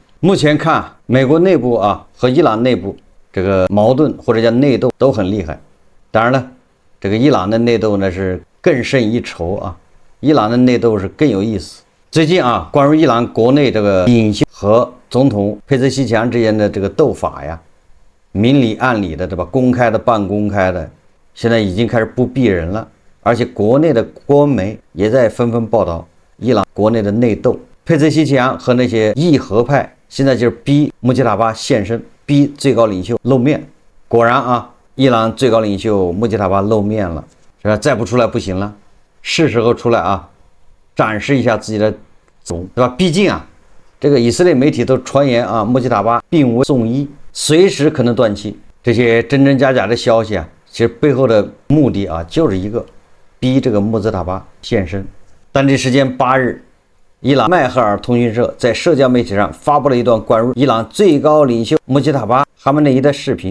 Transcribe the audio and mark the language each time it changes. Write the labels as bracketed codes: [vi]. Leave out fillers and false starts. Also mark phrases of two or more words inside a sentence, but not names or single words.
[zh] 目前看，美國內部啊和伊朗內部這個矛盾或者叫內鬥都很厲害。當然了，這個伊朗的內鬥呢是更勝一籌啊，伊朗的內鬥是更有意思。最近啊，關於伊朗國內這個領袖和總統佩泽西奇扬之間的這個鬥法呀，明裡暗裡的，对吧？公開的、半公開的，現在已經開始不避人了。而且國內的官媒也在紛紛報道伊朗國內的內鬥。佩泽西奇扬和那些義和派現在就是逼穆吉塔巴現身，逼最高領袖露面。果然啊，伊朗最高領袖穆吉塔巴露面了，是吧？再不出來不行了，是时候出来啊，展示一下自己的总，对吧？畢竟啊，這個以色列媒體都傳言啊，穆吉塔巴病危送醫，隨時可能斷氣。這些真真假假的消息啊，其實背後的目的啊，就是一個逼這個穆吉塔巴現身。當地時間8日，伊朗邁赫爾通訊社在社交媒體上發布了一段關於伊朗最高領袖穆吉塔巴·哈梅内伊的視頻。